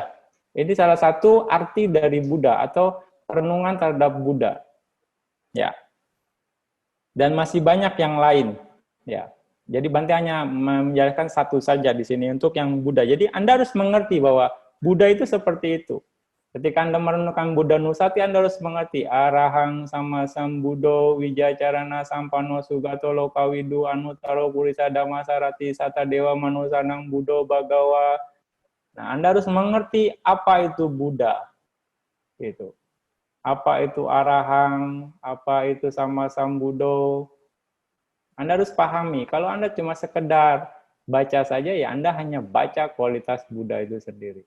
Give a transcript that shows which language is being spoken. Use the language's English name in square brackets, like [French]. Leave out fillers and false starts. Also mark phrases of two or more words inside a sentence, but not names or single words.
[Indonesian] Ini salah satu arti dari Buddha atau renungan terhadap Buddha. Ya, dan masih banyak yang lain. Ya. Jadi Bante hanya menjelaskan satu saja di sini untuk yang Buddha. Jadi Anda harus mengerti bahwa Buddha itu seperti itu. Ketika Anda merenungkan Buddha Nusati, Anda harus mengerti [Pali] arahang sama sambudo wijacarana sampano sugato lokawidu anutaro purisa damasarati sata dewa manusanang budo bagawa. [Indonesian] Nah, Anda harus mengerti apa itu Buddha. Gitu. Apa itu arahang, apa itu [Pali] sama sambudo. [Indonesian] Anda harus pahami. Kalau Anda cuma sekedar baca saja, ya Anda hanya baca kualitas Buddha itu sendiri.